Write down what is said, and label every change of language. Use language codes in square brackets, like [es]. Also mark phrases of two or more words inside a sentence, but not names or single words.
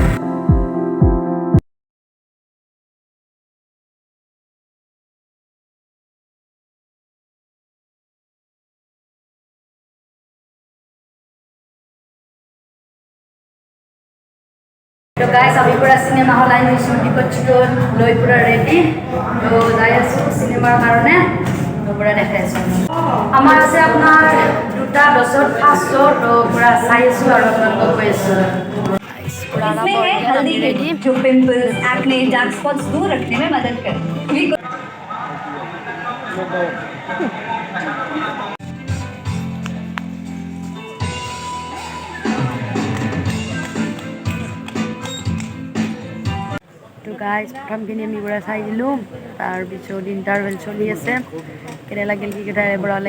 [en] so guys [as] আমি পুৰা চিনেমা হল আহি গৈছোঁ টিকট চিকট লৈ পুৰা ৰেডি তো যাই আছোঁ চিনেমাৰ কাৰণে তো পুৰা দেখাই আছোঁ আমাৰ আছে আপোনাৰ 2:10 [en] first show' [as] তো পুৰা চাই আছোঁ আৰু আপোনালোকক কৈ আছোঁ [hi] इसमें है हल्दी रेडी जो [en] pimples acne dark spots [hi] दूर रखने में मदद करती है [en] so guys [as] প্ৰথমখিনি আমি পুৰা চাই দিলোঁ তাৰপিছত ইণ্টাৰভেল চলি আছে কেনে লাগিল কি কথা পুৰা ওলাই